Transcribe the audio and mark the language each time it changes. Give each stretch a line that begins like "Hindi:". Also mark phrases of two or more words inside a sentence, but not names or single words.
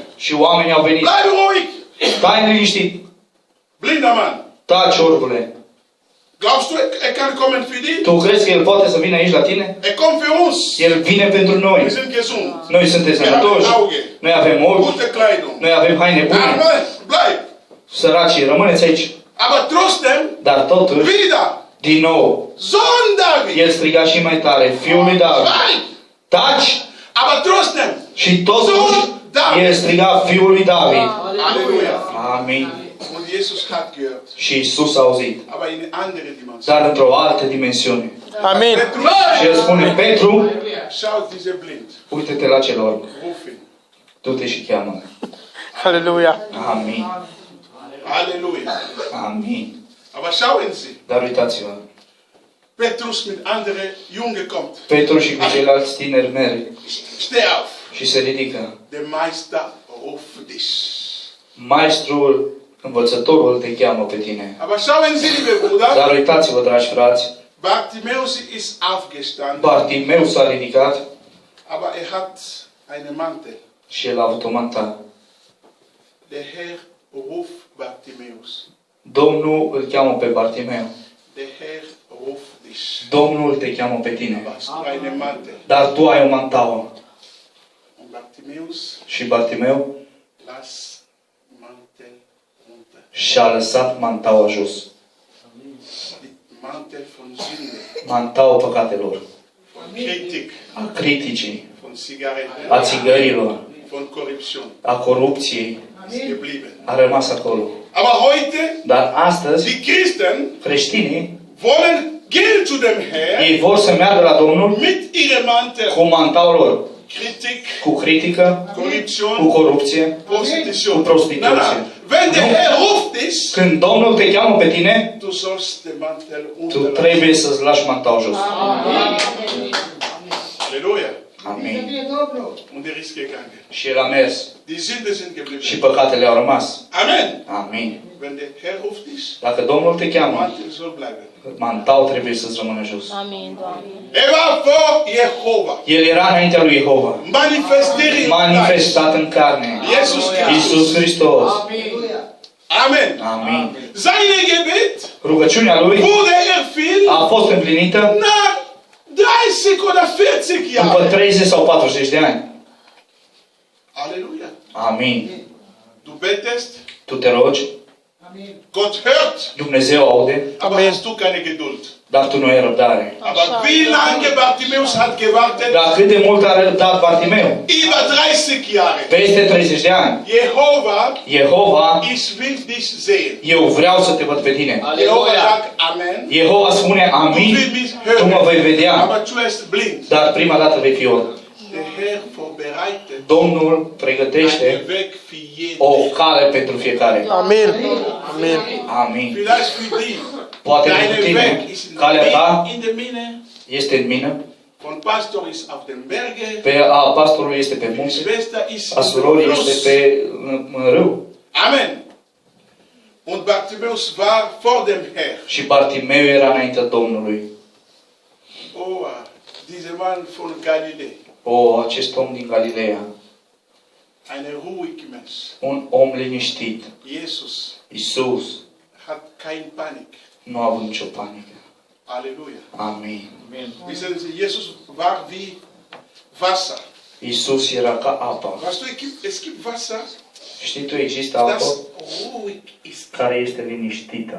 Romanian: Și oamenii au venit.
German: Bleib ruhig.
Romanian: Stai liniștit.
German: Blinder Mann.
Romanian: Taci, orbule.
German: Glaubst du, er kann kommen für dich?
Romanian: Tu crezi că El poate să vină aici la tine?
German: Er kommt für uns.
Romanian: El vine pentru
German: Wir
Romanian: noi.
German: sind gesund.
Romanian: Noi suntem sănătoși.
German: Auge.
Romanian: Noi avem ochi.
German: Gute Kleidung.
Romanian: Noi avem haine bune.
German: Aber bleib.
Romanian: Săracii, rămâneți aici.
German: Aber trotzdem,
Romanian: Dar totuși,
German: wieder.
Romanian: din nou,
German: Sohn David.
Romanian: El striga și mai tare. Fiul lui David.
German: Schweig.
Romanian: Taci!
German: Aber trotzdem.
Romanian: Și totuși, El striga Fiul lui David.
German: Halleluja.
Romanian: Amin.
German: Und Jesus hat gehört.
Romanian: Și Iisus a auzit.
German: Aber in eine andere Dimension.
Romanian: Dar într-o altă dimensiune.
German: Amen. Petrus,
Romanian: Și El spune, Petru,
German: schau diese blind.
Romanian: uite-te la celor.
German: Rufen.
Romanian: Du-te și cheamă.
German: Halleluja.
Romanian: Amin.
German: Halleluja.
Romanian: Amin.
German: Aber schauen Sie,
Romanian: Dar uitați-vă.
German: Petrus mit andere Junge kommt.
Romanian: Petru și cu ceilalți tineri merg
German: Steh auf.
Romanian: și se ridică.
German: Der Meister ruft dich.
Romanian: Maestrul, învățătorul te cheamă pe tine.
German: Aber schauen Sie, liebe Brüder,
Romanian: Dar uitați-vă, dragi frați,
German: Bartimäus ist aufgestanden,
Romanian: Bartimeu s-a ridicat
German: aber er hat einen Mantel.
Romanian: și el a avut o manta.
German: Der Herr ruft Bartimäus.
Romanian: Domnul îl cheamă pe Bartimeu.
German: Der Herr ruft dich.
Romanian: Domnul te cheamă pe tine.
German: Was für einen Mantel.
Romanian: Dar tu ai o mantauă.
German: Und Bartimeus
Romanian: Și Bartimeu
German: las mantel runter.
Romanian: și-a lăsat mantaua jos.
German: Die Mantel von Sünde,
Romanian: Mantaua păcatelor,
German: von Kritik,
Romanian: a criticii,
German: von Zigaretten,
Romanian: a țigărilor,
German: von Korruption
Romanian: a corupției,
German: ist geblieben.
Romanian: a rămas acolo.
German: Aber heute,
Romanian: Dar astăzi,
German: die Christen
Romanian: creștinii,
German: wollen gehen zu dem Herr
Romanian: ei vor să meargă la Domnul
German: mit ihrem Mantel.
Romanian: cu mantaul lor,
German: Kritik,
Romanian: cu critică, cu
German: Korruption,
Romanian: corupție,
German: Prostitution.
Romanian: cu prostituție.
German: Nein, nein. Wenn der Herr ruft dich,
Romanian: Când Domnul te cheamă pe tine,
German: du sollst den Mantel
Romanian: tu
German: unterlassen.
Romanian: trebuie să-ți lași mantaul jos.
German: Halleluja.
Romanian: Amin.
German: Und er ist gegangen.
Romanian: Și el a mers.
German: Die Sünde sind
Romanian: Și
German: geblieben.
Romanian: păcatele au rămas.
German: Amen.
Romanian: Amin.
German: Wenn der Herr ruft dich,
Romanian: Dacă Domnul te
German: der
Romanian: cheamă,
German: Mantel soll bleiben.
Romanian: mantaul trebuie să-ți rămână jos. Amin, Doamne.
German: Er war vor Jehova.
Romanian: El era înaintea lui Jehova,
German: Manifestiert.
Romanian: manifestat în carne.
German: Jesus Christus.
Romanian: Iisus Hristos.
German: Amen.
Romanian: Amin.
German: Seine Gebet
Romanian: Rugăciunea lui
German: wurde erfüllt
Romanian: a fost împlinită
German: nach 30 oder 40
Romanian: după
German: Jahren.
Romanian: 30 sau 40 de ani.
German: Halleluja.
Romanian: Amin.
German: Du betest,
Romanian: Tu te rogi,
German: Gott hört,
Romanian: Dumnezeu aude,
German: aber hast du keine Geduld.
Romanian: dar tu nu ai răbdare.
German: Aber wie lange Bartimäus hat gewartet?
Romanian: Dar cât de mult a răbdat Bartimeu?
German: Über 30 Jahre.
Romanian: Peste 30 de ani. Jehova,
German: Ich will dich sehen.
Romanian: eu vreau să te văd pe tine.
German: Jehova sagt Amen.
Romanian: Jehova spune
German: Du
Romanian: amin,
German: willst mich
Romanian: tu mă vei
German: hören,
Romanian: vedea,
German: aber du bist blind.
Romanian: dar prima dată vei fi orb.
German: Der Herr vorbereitet
Romanian: Domnul
German: einen
Romanian: pregătește
German: Weg für jeden.
Romanian: o cale pentru fiecare. Amin. Amin. Amin.
German: Vielleicht für dich.
Romanian: Poate pentru
German: Deine
Romanian: tine,
German: Weg ist
Romanian: calea ta
German: in der Mine.
Romanian: este în mină,
German: Von Pastor ist auf dem Berge.
Romanian: pe a pastorului este pe
German: Die
Romanian: munte,
German: Schwester ist
Romanian: a
German: auf dem
Romanian: surorii
German: Fluss.
Romanian: este pe în râu.
German: Amen. Und Bartimäus war vor dem Herr.
Romanian: Și Bartimeu era înaintea Domnului.
German: Oh, dieser Mann von Galiläa.
Romanian: O, acest om din Galileea,
German: Ein ruhig Mensch.
Romanian: un om liniștit.
German: Jesus
Romanian: Iisus
German: hat kein Panik.
Romanian: nu a avut nicio panică.
German: Halleluja.
Romanian: Amin.
German: Wissen Sie, Jesus war wie Wasser.
Romanian: Iisus era ca apa.
German: Weißt du, es gibt Wasser,
Romanian: Știi tu, există apă
German: das ruhig ist,
Romanian: care este liniștită,